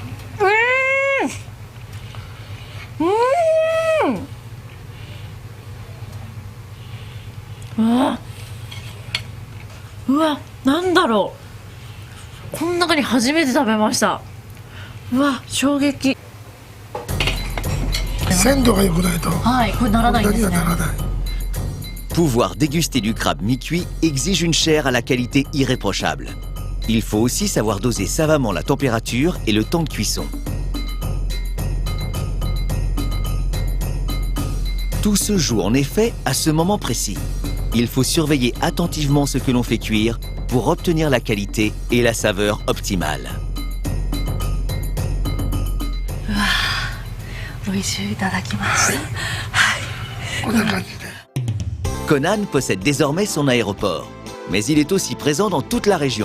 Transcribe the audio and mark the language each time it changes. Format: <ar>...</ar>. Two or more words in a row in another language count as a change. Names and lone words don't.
<ja>うわ、なんだろう。この中に初めて食べました。うわ、衝撃。鮮度が良くないと。はい、これならないんですね。ならない。</ja> <fr>Pouvoir déguster du crabe mi-cuit exige une chair à la qualité irréprochable. Il faut aussi savoir doser savamment la température et le temps de cuisson. Tout se joue en effet à ce moment précis. Il faut surveiller attentivement ce que l'on fait cuire pour obtenir la qualité et la saveur optimale.</fr> <ja>美味しいいただきました。こんな感じで。</ja> <fr>Conan possède désormais son aéroport, mais il est aussi présent dans toute la région.</fr>